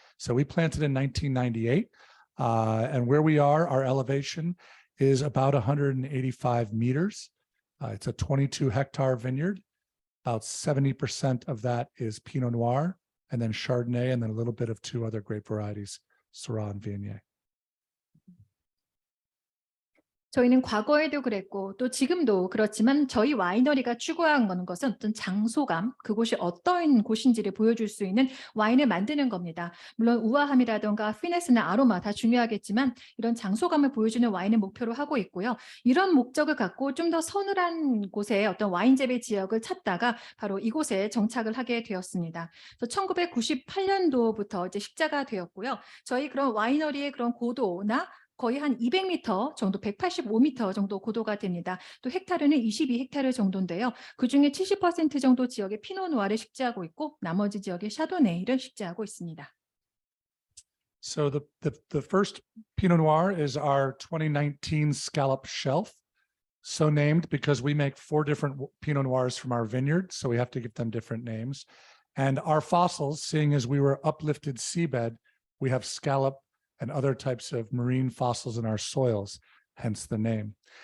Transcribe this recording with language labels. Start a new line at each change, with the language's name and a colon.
English: So we planted in 1998. And where we are, our elevation is about 185 meters. It's a 22 hectare vineyard. About 70% of that is Pinot Noir, and then Chardonnay, and then a little bit of two other grape varieties, Syrah and Viognier.
Korean: 저희는 과거에도 그랬고 또 지금도 그렇지만 저희 와이너리가 추구하는 것은 어떤 장소감, 그곳이 어떤 곳인지를 보여줄 수 있는 와인을 만드는 겁니다. 물론 우아함이라던가 피네스나 아로마 다 중요하겠지만 이런 장소감을 보여주는 와인을 목표로 하고 있고요. 이런 목적을 갖고 좀 더 서늘한 곳에 어떤 와인 재배 지역을 찾다가 바로 이곳에 정착을 하게 되었습니다. 그래서 1998년도부터 이제 식자가 되었고요. 저희 그런 와이너리의 그런 고도나 거의 한 200m 정도, 185m 정도 고도가 됩니다. 또 헥타르는 22헥타르 정도인데요. 그중에 70% 정도 지역에 피노누아를 식재하고 있고 나머지 지역에 샤도네이를 식재하고 있습니다.
English: So the first Pinot Noir is our 2019 Scallop Shelf. So named because we make 4 different Pinot Noirs from our vineyard, so we have to give them different names. And our fossils, seeing as we were uplifted seabed, we have scallop and other types of marine fossils in our soils, hence the name.